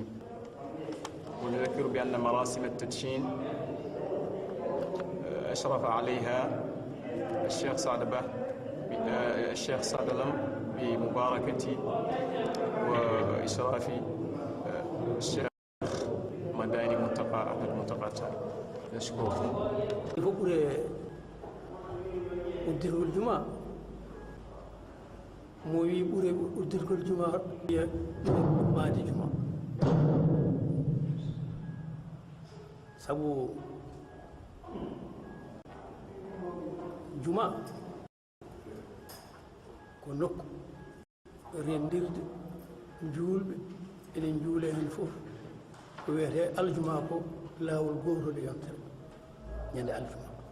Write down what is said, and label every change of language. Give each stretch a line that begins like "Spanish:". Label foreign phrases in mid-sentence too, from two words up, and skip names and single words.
Arabic: ونذكر بأن مراسم التدشين أشرف عليها الشيخ صادلم بمباركة وإشراف الشيخ مداني أحمد منتقاتال. نشكركم. وديه الجمعة
Fula: mo wi ɓuure uddirgol juma wiya maadi juma sabu juma ko nokku rendirde juulɓe enen juula hen fof ko wiyete aljuma ko laawol gotol yontere ñande aljuma